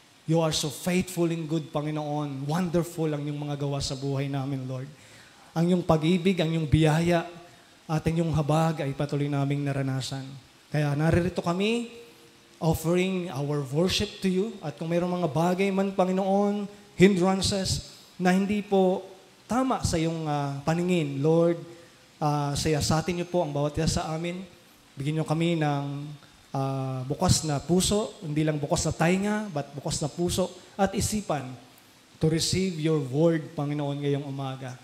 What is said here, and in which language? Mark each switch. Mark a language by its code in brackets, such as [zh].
[en] You are so faithful and good, Panginoon. [tl] Wonderful ang iyong mga gawa sa buhay namin, Lord. Ang iyong pag-ibig, ang iyong biyaya, at ang iyong habag ay patuloy naming naranasan. Kaya naririto kami, [en] offering our worship to you. [tl] At kung mayroong mga bagay man, Panginoon, hindrances na hindi po tama sa iyong paningin, Lord, sayasatin niyo po ang bawat isa sa amin. Bigyan niyo kami ng bukas na puso, hindi lang bukas na tainga, but bukas na puso at isipan [en] to receive your word, [tl] Panginoon, ngayong umaga.